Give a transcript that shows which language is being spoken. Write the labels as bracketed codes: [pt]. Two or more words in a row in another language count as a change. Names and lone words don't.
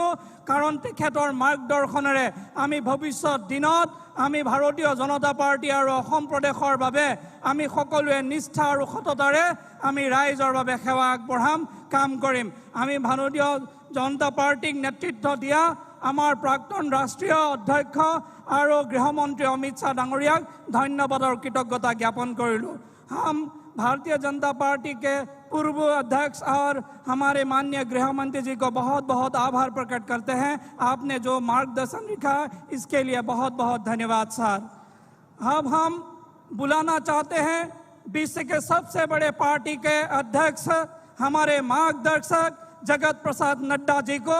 [as] কাৰণ তেখেতৰ মাৰ্গদৰ্শনেৰে আমি ভৱিষ্যত দিনত আমি ভাৰতীয় জনতা পাৰ্টি আৰু অসম প্ৰদেশৰ বাবে আমি সকলোৱে নিষ্ঠা আৰু সততাৰে আমি ৰাইজৰ বাবে সেৱা আগবঢ়াম, কাম কৰিম। আমি ভাৰতীয় জনতা পাৰ্টিক নেতৃত্ব দিয়া আমাৰ প্ৰাক্তন ৰাষ্ট্ৰীয় অধ্যক্ষ আৰু গৃহমন্ত্ৰী অমিত শ্বাহ ডাঙৰীয়াক ধন্যবাদ আৰু কৃতজ্ঞতা জ্ঞাপন কৰিলোঁ। [hi] हम भारतीय जनता पार्टी के पूर्व अध्यक्ष और हमारे माननीय गृह मंत्री जी को बहुत बहुत आभार प्रकट करते हैं। आपने जो मार्गदर्शन दिखा इसके लिए बहुत बहुत धन्यवाद सर। अब हम बुलाना चाहते हैं विश्व के सबसे बड़े पार्टी के अध्यक्ष हमारे मार्गदर्शक जगत प्रसाद नड्डा जी को।